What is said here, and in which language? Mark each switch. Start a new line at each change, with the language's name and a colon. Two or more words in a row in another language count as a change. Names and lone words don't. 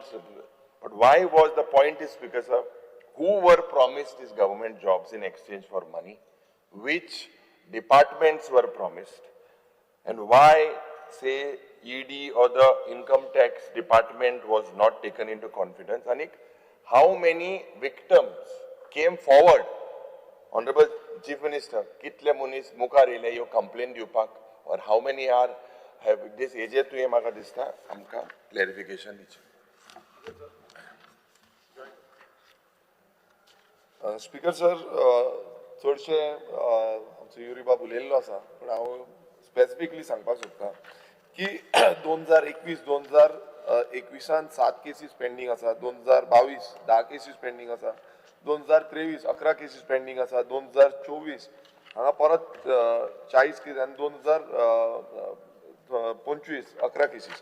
English: But why was the point is because of who were promised these government jobs in exchange for money, which departments were promised, and why, say, ED or the income tax department was not taken into confidence. Anik, how many victims came forward? Honorable Chief Minister,
Konkani: kitle munis mukar ile yo complaint diupak,
English: or how many are have this age
Konkani: to ye maga dista amka clarification diche.
English: Speaker sir,
Konkani: चडशे आमचो युरी बाब उलयल्लो आसा, पण हांव स्पेसिफिकली सांगपाक सोदतां की 2021-2021 7 केसीस पेंडींग आसा, 2022 10 केसीस पेंडींग आसा, 2023 11 केसीस पेंडींग आसा, 2024 हांगा परत 40 केसीस आनी 2025 11 केसीस.